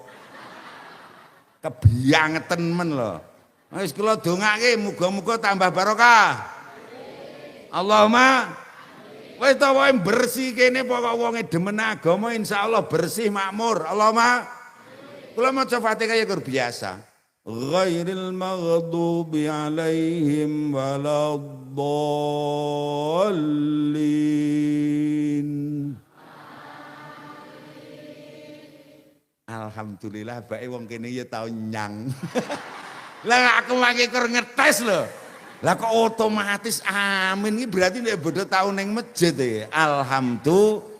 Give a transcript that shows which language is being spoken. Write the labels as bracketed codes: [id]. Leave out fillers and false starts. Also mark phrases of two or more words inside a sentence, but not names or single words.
[jv] Kebiangeten men lho. Wis kula dongake muga-muga tambah barokah. Allahumma wis to wae bersih kene pokok wonge demen agama insyaallah bersih makmur. Allahumma Kula maca Fatihah ya kur biasa. [ar] غير المغضوب عليهم ولا الضالين. [jv] Alhamdulillah bae wong kene ya tau nyang. Lah aku lagi kur ngetes lho. Lah kok otomatis amin iki berarti nek bodho tau ning masjid e. Alhamdulillah.